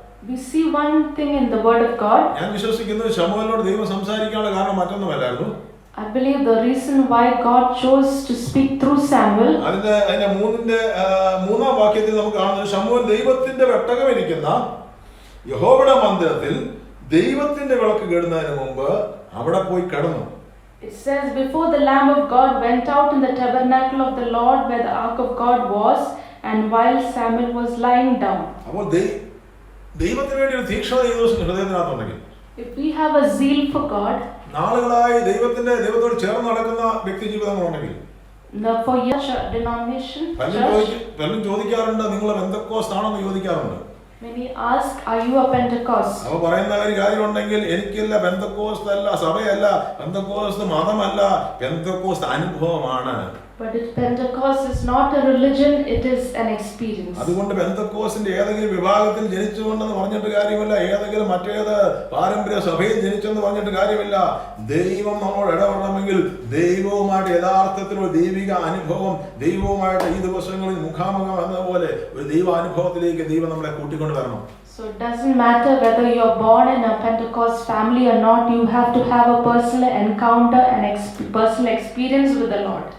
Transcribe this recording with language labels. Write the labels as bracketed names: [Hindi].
[English] We see one thing in the word of God. [Malayalam] ഞാൻ വിശ്വസിക്കുന്നത് ശമൂവേലിനോട് ദൈവം സംസാരിക്കാനുള്ള കാരണം മറ്റൊന്നുമല്ലായിരുന്നു. [English] I believe the reason why God chose to speak through Samuel. [Malayalam] അതിന്റെ 3-ാം വാക്യത്തിൽ നമുക്ക് കാണുന്നത്, ശമൂവേൽ ദൈവത്തിന്റെ പെട്ടകം ഇരിക്കുന്ന യഹോവയുടെ മന്ദിരത്തിൽ ദൈവത്തിന്റെ വിളക്ക് കെടുന്നതിന് മുമ്പ് അവിടെ പോയി കിടന്നു. [English] It says, before the Lamb of God went out in the tabernacle of the Lord where the ark of God was, and while Samuel was lying down. [Malayalam] അപ്പോൾ ദൈവത്തിന് വേണ്ടി ഒരു തീക്ഷ്ണത ഈ ദിവസം ഹൃദയത്തിനകത്തുണ്ടെങ്കിൽ, [English] if we have a zeal for God, [Malayalam] നാളുകളായി ദൈവത്തോട് ചേർന്ന് നടക്കുന്ന വ്യക്തി ജീവിതങ്ങളുണ്ടെങ്കിൽ, [English] for your denomination, [Malayalam] പലരും ചോദിക്കാറുണ്ട്, നിങ്ങൾ പെന്തക്കോസ്ത് ആണെന്ന് ചോദിക്കാറുണ്ട്. [English] many ask, are you a Pentecost? [Malayalam] അവ പറയുന്ന ഒരു കാര്യമുണ്ടെങ്കിൽ, എനിക്കല്ല, പെന്തക്കോസ്ത് അല്ല, സഭയല്ല, പെന്തക്കോസ്ത് മതമല്ല, പെന്തക്കോസ്ത് അനുഭവമാണ്. [English] But Pentecost is not a religion, it is an experience. [Malayalam] അതുകൊണ്ട് പെന്തക്കോസ്തിന്റെ ഏതെങ്കിലും വിഭാഗത്തിൽ ജനിച്ചുകൊണ്ടെന്ന് പറഞ്ഞിട്ട് കാര്യമില്ല, ഏതെങ്കിലും മറ്റേത് പാരമ്പര്യ സഭയിൽ ജനിച്ചെന്ന് പറഞ്ഞിട്ട് കാര്യമില്ല. ദൈവം നമ്മളോട് ഇടപെടണമെങ്കിൽ ദൈവവുമായിട്ട് യഥാർത്ഥത്തിൽ ഒരു ദൈവിക അനുഭവം, ദൈവവുമായിട്ട് ഈ ദിവസങ്ങളിൽ മുഖാമുഖം എന്നതുപോലെ ഒരു ദൈവാനുഭവത്തിലേക്ക് ദൈവം നമ്മളെ കൂട്ടിക്കൊണ്ട് വരണം. [English] So it doesn't matter whether you're born in a Pentecost family or not, you have to have a personal encounter and personal experience with the Lord.